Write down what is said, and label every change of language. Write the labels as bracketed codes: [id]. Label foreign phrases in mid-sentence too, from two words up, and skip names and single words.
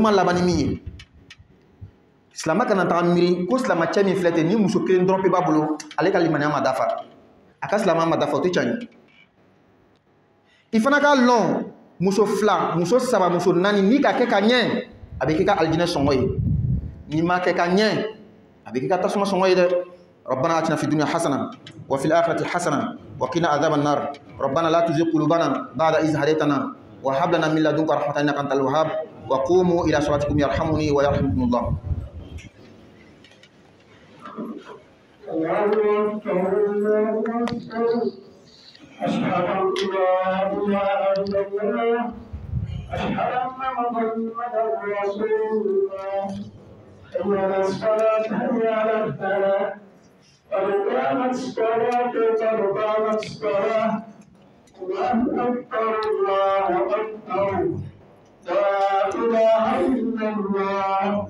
[bm] kuma laban ni min ye silama kana taga miiri ko silama cɛ min filɛ ten ni muso kelen dɔrɔn pe b'a bolo ale ka limaniya ma dafa a ka silama ma dafa o tɛ tiɲɛ ye i fana ka lɔn muso fila muso saba muso naani n'i ka kɛ ka ɲɛ a bɛ k'i ka alijinɛ sɔngɔ ye n'i ma kɛ ka ɲɛ a bɛ k'i ka tasuma sɔngɔ ye dɛ [ar] ربنا آتنا في الدنيا حسنة وفي الآخرة حسنة وقنا عذاب النار ربنا لا تزغ قلوبنا بعد إذ هديتنا وهب لنا من لدنك رحمة إنك أنت الوهاب وقوموا إلى صلاتكم يرحمني ويرحمكم الله أشهد أن لا إله إلا الله أشهد أن محمدا رسول الله حي على الصلاة حي على الفلاح قد قامت الصلاة قد قامت الصلاة الله أكبر الله أكبر لا إله إلا الله